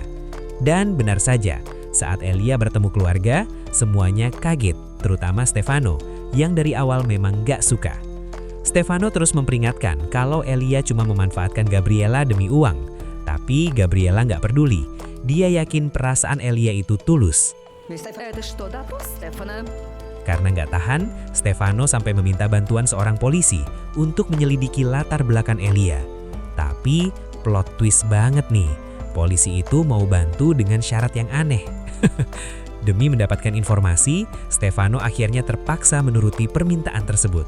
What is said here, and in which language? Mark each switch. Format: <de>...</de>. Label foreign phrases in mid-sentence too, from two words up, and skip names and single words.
<id>Dan benar saja, saat Elia bertemu keluarga, semuanya kaget, terutama Stefano, yang dari awal memang gak suka. Stefano terus memperingatkan kalau Elia cuma memanfaatkan Gabriela demi uang. Tapi Gabriela gak peduli. Dia yakin perasaan Elia itu tulus.</id> <ru>Это что, допрос Стефана?</ru> <id>Karena nggak tahan, Stefano sampai meminta bantuan seorang polisi untuk menyelidiki latar belakang Elia. Tapi</id> <en>plot twist</en> <id>banget nih, polisi itu mau bantu dengan syarat yang aneh. Demi mendapatkan informasi, Stefano akhirnya terpaksa menuruti permintaan tersebut.</id>